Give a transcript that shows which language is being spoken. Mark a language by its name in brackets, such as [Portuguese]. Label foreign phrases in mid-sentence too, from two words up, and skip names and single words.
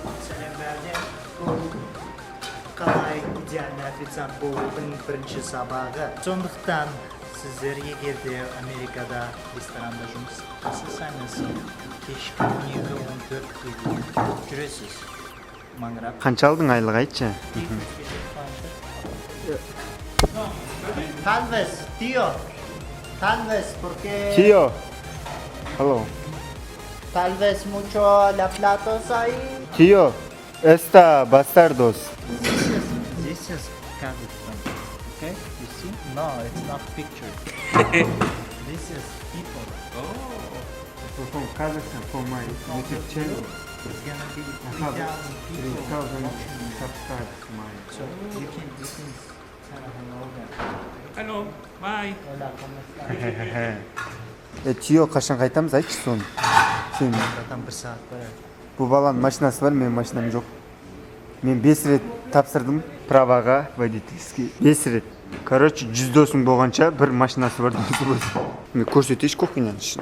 [Kazakh] Қалай идеальный официант болудың бірінші сабағы. Сондықтан сіздер егер де Америкада ресторанда жұмыс жасасаңыз, кешкі 12-14-ге жүресіз. Маңырап. Қанша алдың айлық айтшы? [Spanish] Tal vez, porque... Tío. Hello. Tal vez mucho la platos ahí. Tío, esta bastardos. [English] This is Kazakhstan, okay? You see? No, it's not picture. This is people. From Kazakhstan, from my YouTube channel. It's gonna be 3,000 people. 3,000 subscribers. So you can tell hello there. Hello, bye. [Spanish] Hola, ¿cómo estás? Tío, [Kazakh] қашан қайтамыз айтшы соны. Сен Там бір сағат бар. бұл баланың машинасы бар, менің машинам жоқ. Мен 5 рет тапсырдым [Russian] праваға, водительский. [Kazakh] 5 рет. Короче, 100 досың болғанша бір машинасы бар досы болсын. Мен көрсетейінші кухняның ішін.